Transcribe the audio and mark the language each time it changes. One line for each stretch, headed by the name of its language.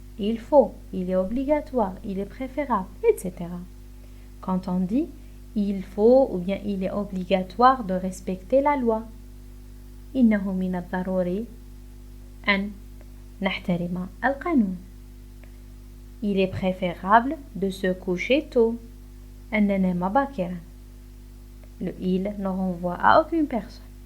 French: Il faut, il est obligatoire, il est préférable, etc. Quand on dit il faut ou bien il est obligatoire de respecter la loi.
Arabic: إنه من الضروري أن نحترم القانون.
French: Il est préférable de se coucher tôt.
Arabic: أن ننام باكرا.
French: Le il ne renvoie à aucune personne.